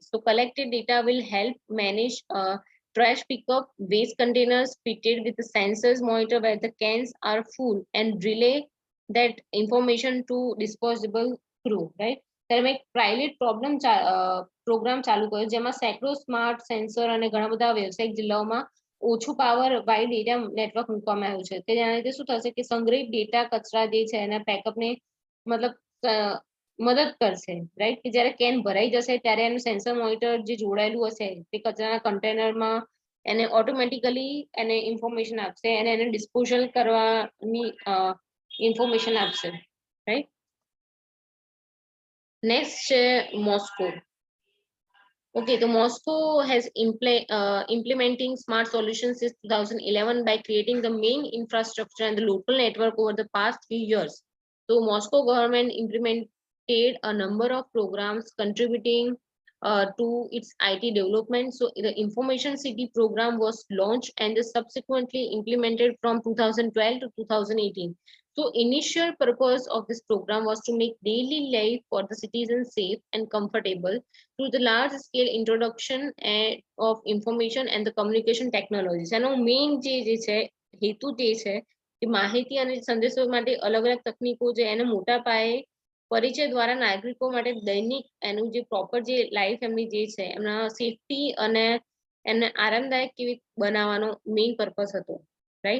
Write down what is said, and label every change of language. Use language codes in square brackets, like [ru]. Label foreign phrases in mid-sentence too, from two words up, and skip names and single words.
[en] So collected data will help manage trash pickup, waste containers fitted with the sensors monitor where the cans are full and relay that information to disposable crew, right? [gu] ત્યારે એક [en] private program [gu] ચાલુ કર્યો જેમાં સેંકડો [en] smart sensor [gu] અને ઘણા બધા વ્યવસાયિક જિલ્લાઓમાં ઓછું પાવર [en] wide area network [gu] મૂકવામાં આવ્યું છે કે જેના લીધે શું થશે કે સંગ્રહિત ડેટા કચરા જે છે એના બેકઅપને મતલબ મદદ કરશે, રાઈટ? કે જ્યારે કેન ભરાઈ જશે ત્યારે એનું [en] sensor monitor [gu] જે જોડાયેલું હશે તે કચરાના કન્ટેનરમાં એને ઓટોમેટિકલી એને ઇન્ફોર્મેશન આપશે અને એને ડિસ્પોઝલ કરવાની ઇન્ફોર્મેશન આપશે, રાઈટ? નેક્સ્ટ છે મોસ્કો. [en] Okay, the Moscow has implementing smart solutions since 2011 by creating the main infrastructure and the local network over the past few years. So Moscow government implemented a number of programs contributing to its IT development. So the Information City program was launched and is subsequently implemented from 2012 to 2018. So initial purpose of this program was to make daily life for the citizens safe and comfortable through the large scale introduction of information and the communication technologies. [gu] એનો મેઇન જે છે હેતુ જે છે કે માહિતી અને સંદેશો માટે અલગ અલગ તકનીકો છે એને મોટા પાયે પરિચય દ્વારા નાગરિકો માટે દૈનિક એનું જે પ્રોપર જે લાઈફ એમની જે છે એમના સેફટી અને એમને આરામદાયક કેવી બનાવવાનો [en] main purpose [gu] હતો, રાઈટ?